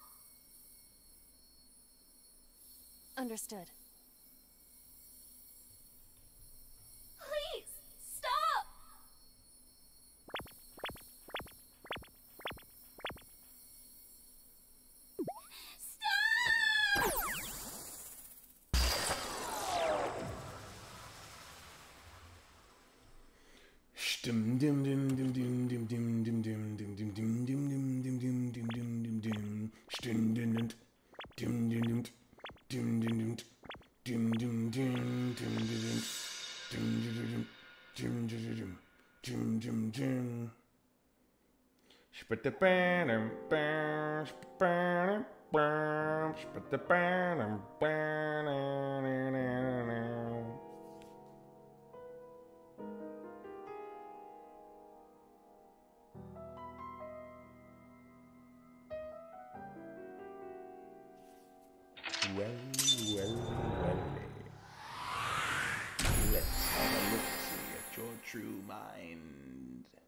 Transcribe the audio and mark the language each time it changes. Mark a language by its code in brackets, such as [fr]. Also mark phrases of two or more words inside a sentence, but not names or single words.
[en] Understood. Please, stop! Stop! Dim dim dim dim dim dim dim dim dim dim dim dim dim dim dim dim dim dim dim dim stim dim dim dim dim dim dim dim dim dim dim dim dim dim dim dim dim spit bam bam bam bam spit bam bam. Well. Let's have a look-see at your true mind.